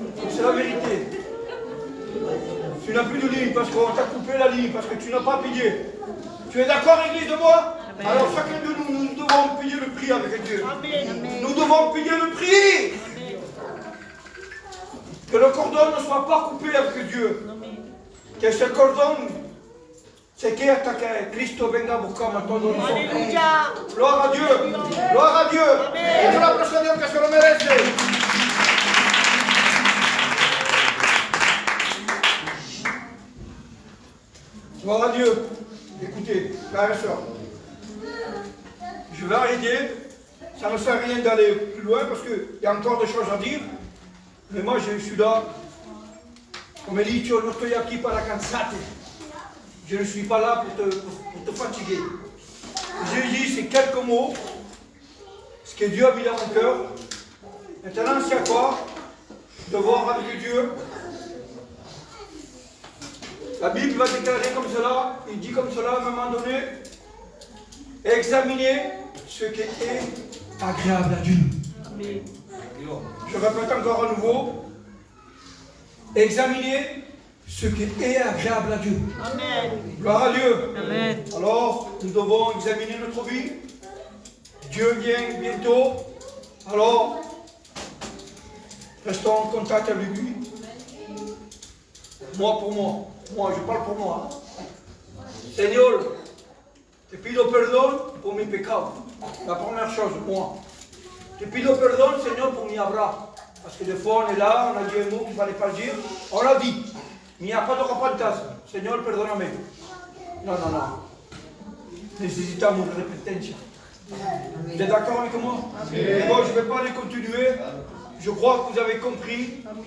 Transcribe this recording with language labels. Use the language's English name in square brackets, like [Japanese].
[French] C'est la vérité. Tu n'as plus de ligne parce qu'on t'a coupé la ligne, parce que tu n'as pas payé. Tu es d'accord, Église, de moi? Amen. Alors chacun de nous, nous devons payer le prix avec Dieu. Amen. Nous devons payer le prix. Que le cordon ne soit pas coupé avec Dieu. Que ce cordon, c'est que [Spanish] hasta que Cristo venga a buscar a todos nosotros. Aleluya. [French] Gloire à Dieu. Gloire à Dieu. Amen. [Spanish] Es un aplauso a Dios que se lo merece. [French] Gloire à Dieu. Écoutez, frères et sœurs, je vais arrêter. Ça ne sert à rien d'aller plus loin parce qu'il y a encore des choses à dire. Mais moi, je suis là. [Spanish] Comme he dicho, no estoy aquí para cansarte. [French] Je ne suis pas là pour te fatiguer. J'ai dit ces quelques mots, ce que Dieu a mis dans mon cœur. Maintenant, c'est à quoi de voir avec Dieu. La Bible va déclarer comme cela, il dit comme cela à un moment donné, examinez ce qui est agréable à Dieu. Amen. Je répète encore à nouveau, examinez ce qui est agréable à Dieu. Amen. Gloire à Dieu. Amen. Alors, nous devons examiner notre vie. Dieu vient bientôt. Alors, restons en contact avec lui. Moi pour moi. Moi, je parle pour moi. [Spanish] Seigneur, te pido perdón por mis pecados. [French] La première chose, moi. [Spanish] Te pido perdón, [French] Seigneur, pour [Spanish] mi abra. [French] Parce que des fois, on est là, on a dit un mot qu'il ne fallait pas dire. On l'a dit. Mais il n'y a pas de repentance. Seigneur, [Spanish] perdóname. [French] Non, non, non. [Spanish] Necesitamos [French] repentance. Vous êtes d'accord avec moi? Et bon, je ne vais pas les continuer. Je crois que vous avez compris.